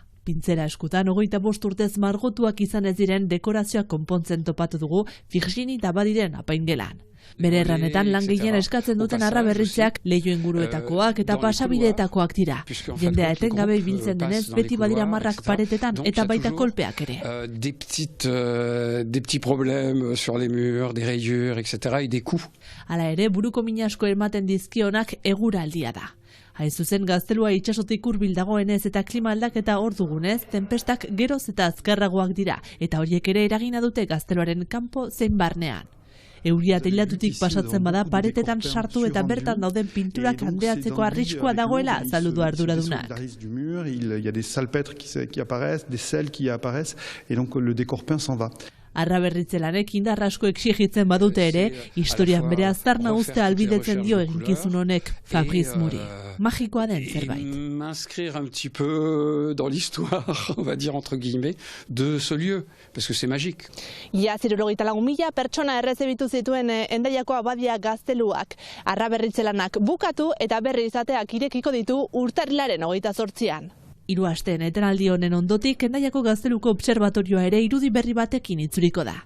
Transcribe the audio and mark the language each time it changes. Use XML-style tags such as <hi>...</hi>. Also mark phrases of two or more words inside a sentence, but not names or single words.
<eu>Pintzela eskutan 25 urtez margotuak izan ez diren dekorazioak konpontzen topatu dugu Virginie Tabadiren apaingelan. Bere erranetan lan gehien eskatzen duten arraberritzeak leiho inguruetakoak eta pasabideetakoak dira. Jendea etengabe ibiltzen denez beti badira marrak paretetan eta baita kolpeak ere.</eu> <fr>Des petits problèmes sur les murs, des rayures, etc. et des coups.</fr> <eu>Hala ere, buruko min asko ematen dizkionak eguraldia da. Hain zuzen gaztelua itsasotik hurbil dagoenez eta klima aldaketa hor dugunez, tenpestak geroz eta azkarragoak dira eta horiek ere eragina dute gazteluaren kanpo zein barnean. Euria teilatutik pasatzen bada paretetan sartu eta bertan dauden pinturak handeatzeko arriskua dagoela azaldu du arduradunak.</eu> <fr>Il y a des salpêtres qui apparaissent, des sels qui apparaissent et donc le décor peint s'en va.</fr> <eu>Arraberritze lanek indar asko exigitzen badute ere, historian bere aztarna uztea albidetzen dio eginkizun honek Fabrice Muri. Magikoa den zerbait.</eu> <fr>M'inscrire un petit peu dans l'histoire, on va dire entre guillemets, de ce lieu, parce que c'est magique.</fr> <eu>Ia 74.000 pertsona errezebitu zituen Hendaiako abadia gazteluak. Arraberritze lanak bukatu eta berri izateak irekiko ditu urtarrilaren 28an. 3 asteen etenaldi honen ondotik Hendaiako gazteluko observatorioa ere irudi berri batekin itzuliko da.</eu>